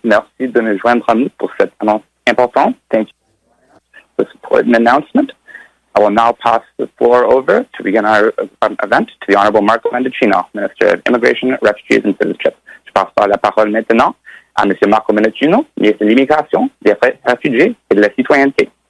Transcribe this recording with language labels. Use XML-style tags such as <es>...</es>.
<fr>Merci de nous joindre à nous pour cette annonce importante.</fr> <en>Thank you for this important announcement. I will now pass the floor over to begin our event to the Honorable Marco Mendicino, Minister of Immigration, Refugees and Citizenship.</en> <fr>Je passe la parole maintenant à M. Marco Mendicino, ministre de l'Immigration, des Réfugiés et de la Citoyenneté.</fr>